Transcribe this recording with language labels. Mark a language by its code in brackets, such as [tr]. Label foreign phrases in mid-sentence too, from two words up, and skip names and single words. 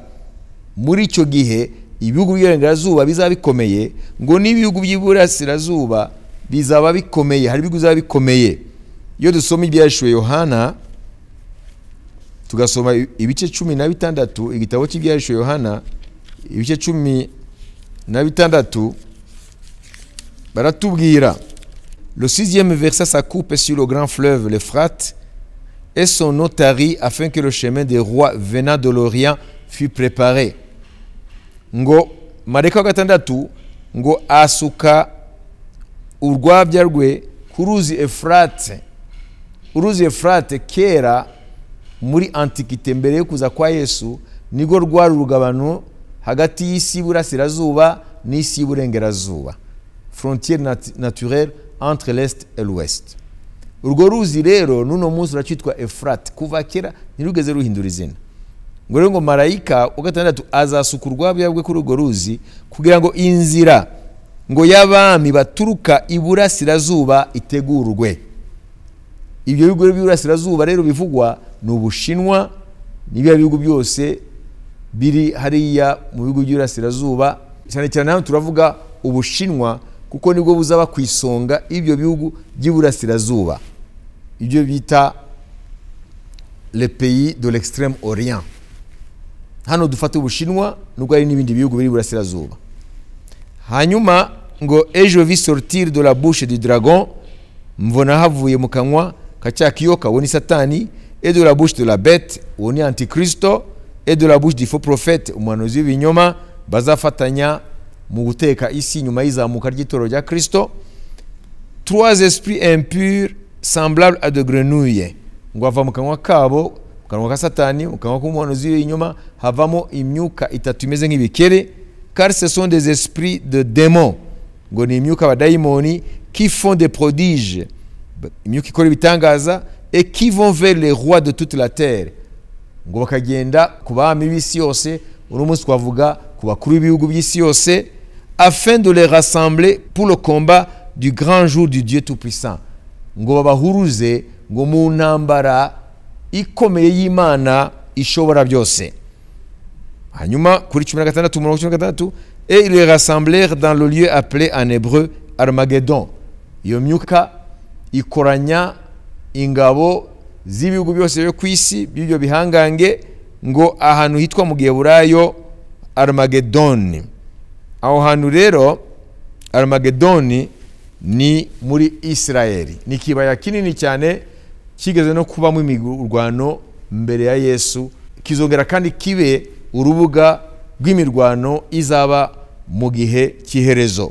[rw] Muri icyo gihe ibihugu by'iburengerazuba bizaba bikomeye, ngo n'ibihugu by'iburasirazuba bizaba bikomeye, hari ibihugu bizaba bikomeye. Iyo dusoma ibyahishuriwe Yohana, tugasoma ibice 16, igitabo cy'ibyahishuriwe Yohana ibice 16, baratubwira. [fr] Le 6e verset s'accoupe sur le grand fleuve l'Euphrate et son eau tarit afin que le chemin des rois venant de l'Orient fût préparé. [rw] Ngo mareka wa 6 ngo asuka urwabya rwe ku ruzi Euphrate. Uruzi Euphrate kera muri antikite mbere yo kuza kwa Yesu nigo rwari urugabano hagati y'isi y'Iburasirazuba n'isi y'Iburengerazuba, [fr] frontière naturelle entre l'est et l'ouest. [rw] Urwo ruzi rero nuno munsi racitwa Euphrate, kuva kera ntirugeze ruhindura izina. Ngo rero ngo marayika wa 6 azasuka urwabya rwe kuri urwo ruzi kugira ngo inzira ngo y'abami baturuka Iburasirazuba itegurwe. Ibyo bihugu by'Iburasirazuba rero bivugwa ni Ubushinwa n'ibyo bihugu byose biri hariya mu bihugu by'Iburasirazuba. Cyane cyane hano turavuga Ubushinwa kuko nibwo buzaba kwisonga ibyo bihugu by'Iburasirazuba, ibyo bita [fr] les pays de l'extrême orient. [rw] Hano dufata Ubushinwa nubwo ari n'ibindi bihugu biri Iburasirazuba. Hanyuma ngo [fr] et je vis sortir de la bouche du dragon, [rw] mbona havuye mu kanwa kacha kiyoka uwo ni satani, [fr] et de la bouche de la bête [rw] uwo ni antikristo, [fr] et de la bouche du faux prophète [rw] umuhanuzi w'ibinyoma, bazafatanya mu guteka isi nyuma y'izamuka ry'itoro rya Kristo. [fr] 3 esprits impurs semblables à de grenouilles, [rw] ngo ava mu kanwa kabo, mu kanwa ka satani, mu kanwa k'umuhanuzi w'ibinyoma havamo imyuka itatu imeze nk'ibikere, [fr] car ce sont des esprits de démons, [rw] ngo ni imyuka abadayimoni, [fr] qui font des prodiges, [rw] imyuka ikora ibitangaza, [fr] et qui vont vers les rois de toute la terre, [rw] ngo bakagenda ku bami b'isi yose, uno munsi twavuga ku bakuru b'ibihugu by'isi yose, [fr] afin de les rassembler pour le combat du grand jour du Dieu Tout-Puissant, [rw] ngo babahuruze ngo mu ntambara ikomeye y'Imana ishobora byose. Hanyuma kuri [fr] 16 et ils les rassemblèrent dans le lieu appelé en hébreu Armageddon. [rw] Iyo myuka ikoranya ingabo z'ibihugu byose byo kwisi by'ibyo bihangange, ngo ahantu hitwa mu Giheburayo Armageddon. Aho hantu rero Armageddon ni muri Israeli, ni kibaya kinini cyane kigeze no kubamo imirwano mbere ya Yesu, kizongera kandi kibe urubuga rw'imirwano izaba mu gihe cy'iherezo.